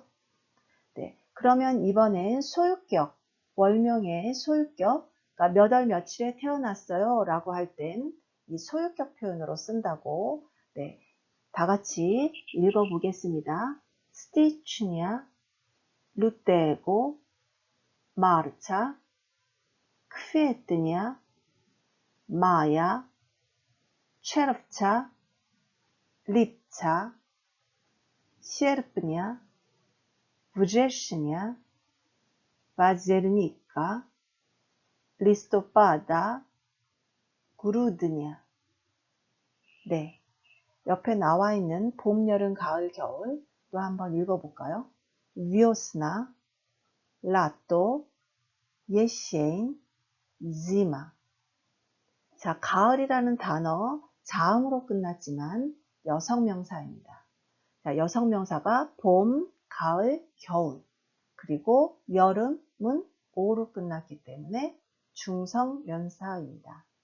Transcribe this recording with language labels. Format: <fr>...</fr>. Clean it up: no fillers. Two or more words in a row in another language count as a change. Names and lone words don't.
<ko>네, 그러면 이번엔 소유격, 월명의 소유격, 그러니까 몇 월 며칠에 태어났어요 라고 할 땐 이 소유격 표현으로 쓴다고. 네, 다 같이 읽어보겠습니다.</ko> <pl>stycznia, lutego, marca, kwietnia, maja, czerwca, lipca, sierpnia, września, października, listopada, grudnia.</pl> <ko>네, 옆에 나와 있는 봄, 여름, 가을, 겨울 또 한번 읽어볼까요?</ko> <pl>wiosna, lato, jesień, zima.</pl> <ko>자, 가을이라는 단어 자음으로 끝났지만 여성명사입니다. 자, 여성명사가 봄, 가을, 겨울, 그리고 여름은 오로 끝났기 때문에 중성명사입니다.</ko>